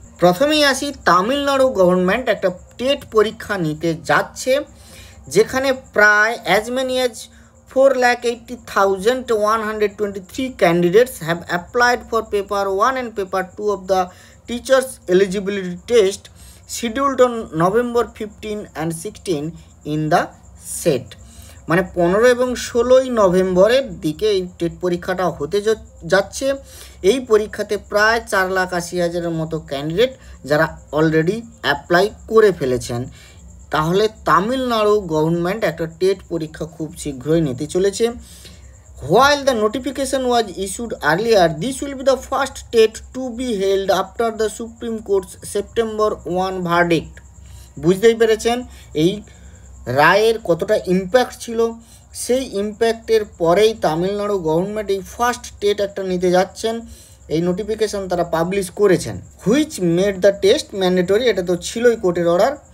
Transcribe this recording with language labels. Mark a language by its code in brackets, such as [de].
[bn] প্রথমেই আসি, তামিলনাড়ু গভর্নমেন্ট একটা টেট পরীক্ষা নিতে যাচ্ছে, যেখানে প্রায় [en] as many as 4,80,123 candidates have applied for paper 1 and paper 2 of the teachers eligibility test scheduled on November 15 and 16 in the set। [bn] 15 এবং 16 নভেম্বরের দিকে এই টেট পরীক্ষাটা হতে যাচ্ছে। এই পরীক্ষাতে প্রায় 4,80,000-এর মতো ক্যান্ডিডেট যারা অলরেডি অ্যাপ্লাই করে ফেলেছেন। তাহলে তামিলনাড়ু গভর্নমেন্ট একটা টেট পরীক্ষা খুব শীঘ্রই নিতে চলেছে। [en] While the notification was issued earlier, this will be the first TET to be held after the Supreme Court's September 1 verdict। [bn] বুঝতেই পেরেছেন এই রায়ের কতটা ইম্প্যাক্ট ছিল। সেই ইম্প্যাক্টের পরেই তামিলনাড়ু গভর্নমেন্ট এই ফার্স্ট টেট একটা নিতে যাচ্ছেন। এই নোটিফিকেশন তারা পাবলিশ করেছেন। [en] which made the test mandatory, [bn] এটা তো ছিলই কোর্টের অর্ডার।